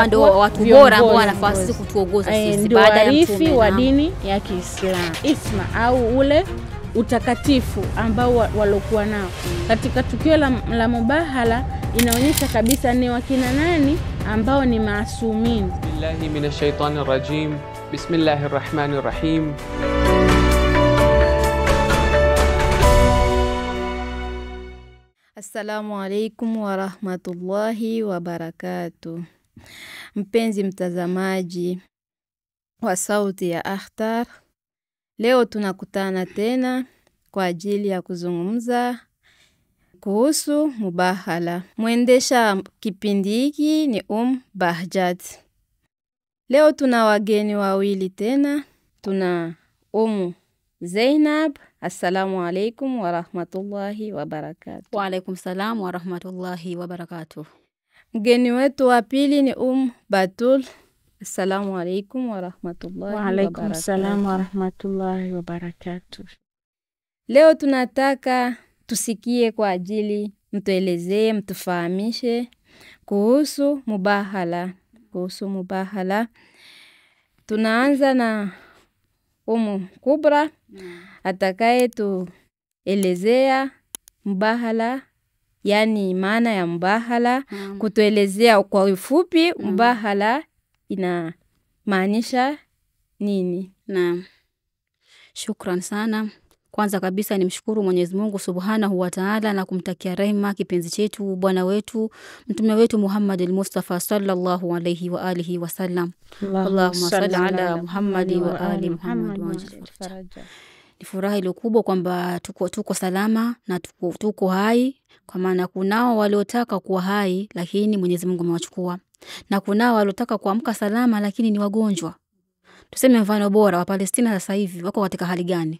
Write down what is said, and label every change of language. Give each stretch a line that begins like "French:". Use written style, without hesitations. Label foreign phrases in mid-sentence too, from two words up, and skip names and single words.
Swahili: ndio watu bora ambao wanafasi kutuongoza sisi baada ya Mtume wa dini ya Kiislamu. Isma au ule utakatifu ambao walokuwa nao katika tukio la mubahala inaonyesha kabisa ni wakina nani ambao ni maasumin.
Arabic: بالله من الشيطان الرجيم بسم الله الرحمن الرحيم. السلام عليكم ورحمة الله وبركاته.
Swahili: Mpenzi mtazamaji wa Sauti ya Akhtar, leo tunakutana tena kwa ajili ya kuzungumza kuhusu mubahala. Mwendesha kipindi hiki ni Bahjat. Leo tuna wageni wawili tena, tuna Zainab.
Arabic: السلام عليكم ورحمة الله وبركاته. وعليكم السلام ورحمة الله وبركاته.
Swahili: Mgeni wetu wa pili ni Batul.
Arabic: السلام عليكم ورحمة الله وبركاته. وعليكم السلام ورحمة الله وبركاته.
Swahili: Leo tunataka tusikie kwa ajili mtuelezee, mtufahamishe kuhusu mubahala. Tunaanza na Kubra atakaye tuelezea mubahala, yani maana ya mubahala, kutuelezea kwa ufupi mubahala inamaanisha nini. Naam. Shukran sana. Kwanza kabisa nimshukuru Mwenyezi Mungu
Arabic: سبحانه وتعالى
Swahili: na kumtakia rehema kipenzi chetu bwana wetu Mtume wetu Muhammad al-Mustafa
Arabic: صلى الله عليه وعلى آله وسلم. اللهم صل على محمد وآل محمد وفرج.
Swahili: Ni furaha ile kubwa kwamba tuko salama na tuko hai, kwa maana kunao waliotaka kuwa hai lakini Mwenyezi Mungu amewachukua, na kunao waliotaka kuamka salama lakini ni wagonjwa. Tuseme mfano bora wa Palestina sasa hivi wako katika hali gani?